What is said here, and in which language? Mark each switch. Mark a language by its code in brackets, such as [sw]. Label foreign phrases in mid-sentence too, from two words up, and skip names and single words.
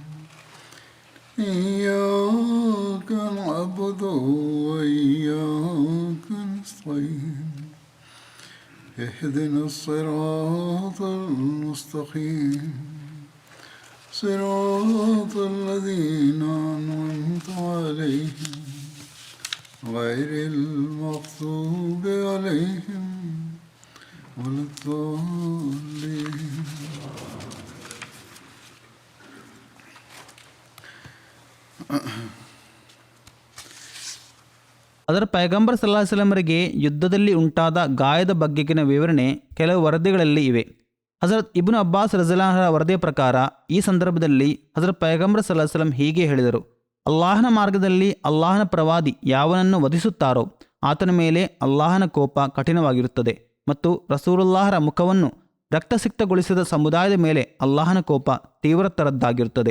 [ar] إياك نعبد وإياك نستعين اهدنا الصراط المستقيم صراط الذين أنعمت عليهم غير المغضوب عليهم ولا الضالين. [kn] ಅದರ ಪೈಗಂಬರ್ [ar] صلى الله عليه وسلم [kn] ಯುದ್ಧದಲ್ಲಿ ಉಂಟಾದ ಗಾಯದ ಬಗೆಗಿನ ವಿವರಣೆ ಕೆಲವು ವರದಿಗಳಲ್ಲಿ ಇವೆ. ಹಜರತ್ ಇಬ್ನು ಅಬ್ಬಾಸ್ [ar] رضي الله عنه [kn] ವರದಿಯ ಪ್ರಕಾರ ಈ ಸಂದರ್ಭದಲ್ಲಿ ಹಜರತ್ ಪೈಗಂಬರ್ [ar] صلى الله عليه وسلم [kn] ಹೀಗೆ ಹೇಳಿದರು: ಅಲ್ಲಾಹನ ಮಾರ್ಗದಲ್ಲಿ ಅಲ್ಲಾಹನ ಪ್ರವಾದಿ ಯಾವನನ್ನು ವಧಿಸುತ್ತಾರೋ ಆತನ ಮೇಲೆ ಅಲ್ಲಾಹನ ಕೋಪ ಕಠಿಣವಾಗಿರುತ್ತದೆ ಮತ್ತು ರಸೂಲುಲ್ಲಾಹರ ಮುಖವನ್ನು ರಕ್ತಸಿಕ್ತಗೊಳಿಸಿದ ಸಮುದಾಯದ ಮೇಲೆ ಅಲ್ಲಾಹನ ಕೋಪ ತೀವ್ರತರದ್ದಾಗಿರುತ್ತದೆ.